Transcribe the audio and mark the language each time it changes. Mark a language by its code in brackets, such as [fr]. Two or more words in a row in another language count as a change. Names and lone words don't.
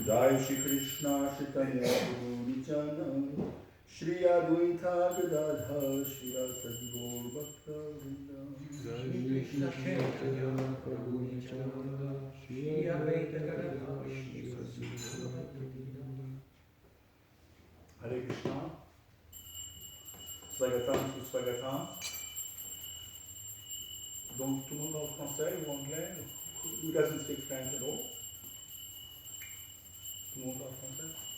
[sa] Jai Shri Krishna Chaitanya Prabhu Nityananda Shri Advaita Gadadha Shri Rasadi Gaur Bhakta Vrinda. Shri Krishna Chaitanya Prabhu Nityananda Shri Advaita Gadadha Shri Rasadi Gaur Bhakta Vrinda. Hare Krishna. Swagatam sous Swagatam. [fr] Donc tout le monde parle français ou anglais? [en] Who doesn't speak French at all? [fr] Tout le monde parle français?